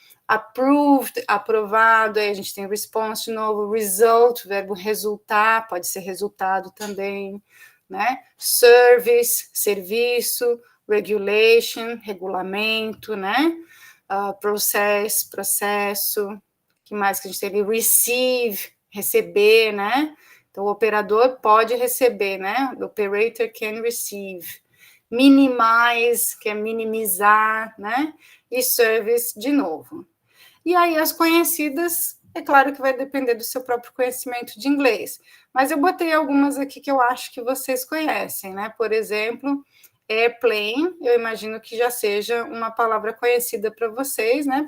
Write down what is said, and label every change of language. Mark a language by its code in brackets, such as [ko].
[pt] approved, aprovado, aí a gente tem response de novo, result, verbo resultar, pode ser resultado também, né? Service, serviço, regulation, regulamento, né? Process, processo, que mais que a gente tem ali? Receive, receber, né? Então, o operador pode receber, né? [en] The operator can receive. [pt] Minimize, que é minimizar, né? E service, de novo. E aí, as conhecidas, é claro que vai depender do seu próprio conhecimento de inglês. Mas eu botei algumas aqui que eu acho que vocês conhecem, né? Por exemplo, airplane, eu imagino que já seja uma palavra conhecida para vocês, né?